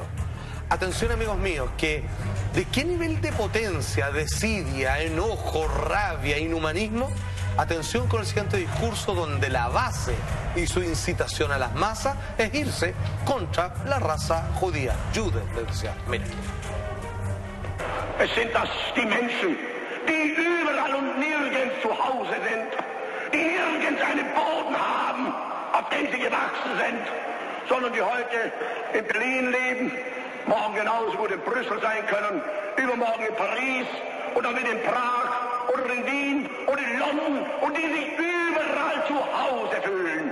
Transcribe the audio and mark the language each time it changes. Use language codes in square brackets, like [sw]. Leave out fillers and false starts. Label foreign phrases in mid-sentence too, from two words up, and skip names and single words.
[es] Atención, amigos míos, que de qué nivel de potencia, desidia, enojo, rabia, inhumanismo Atención con el siguiente discurso donde la base y su incitación a las masas es irse contra la raza judía. Juden, les decía. Miren. [de] Es sind das die Menschen, die überall und nirgends zu Hause sind, die nirgends einen Boden haben, auf den sie gewachsen sind, sondern die heute in Berlin leben, morgen genauso gut in Brüssel sein können, übermorgen in Paris oder mit in Prag oder in Wien oder in London und die sich überall zu Hause fühlen.